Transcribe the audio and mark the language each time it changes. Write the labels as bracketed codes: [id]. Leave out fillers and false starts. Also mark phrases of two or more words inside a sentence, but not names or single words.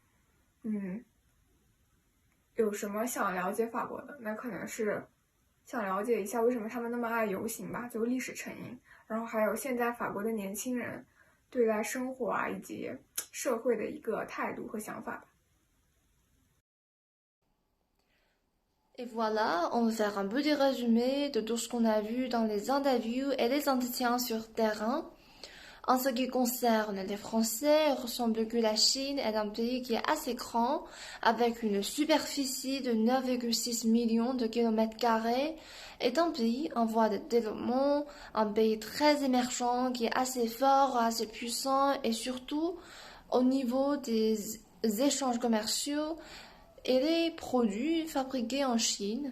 [zh] 有什么想了解法国的？那可能是想了解一下为什么他们那么爱游行吧，就历史成因。然后还有现在法国的年轻人对待生活以及社会的一个态度和想法吧。 [fr] Et voilà, on va faire un peu des résumés de tout ce qu'on a vu dans les interviews et les entretiens sur terrain. En ce qui concerne les Français, il ressemble que la Chine est un pays qui est assez grand, avec une superficie de 9,6 millions de kilomètres carrés, est un pays en voie de développement, un pays très émergent qui est assez fort, assez puissant et surtout au niveau des échanges commerciaux et les produits fabriqués en Chine.